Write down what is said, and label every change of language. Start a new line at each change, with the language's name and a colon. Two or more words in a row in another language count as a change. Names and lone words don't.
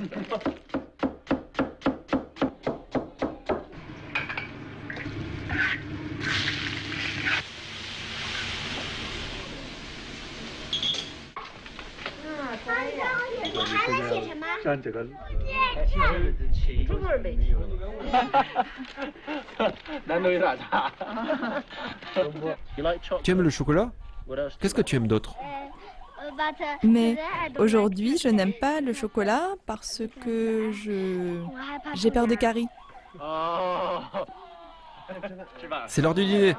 Chinese: 我还能写什么？像这个。中文没有。难度有点大。
French: Tu aimes le chocolat? Qu'est-ce que tu aimes d'autre? Mais aujourd'hui, je n'aime pas le chocolat parce que j'ai peur des caries. C'est l'heure du dîner.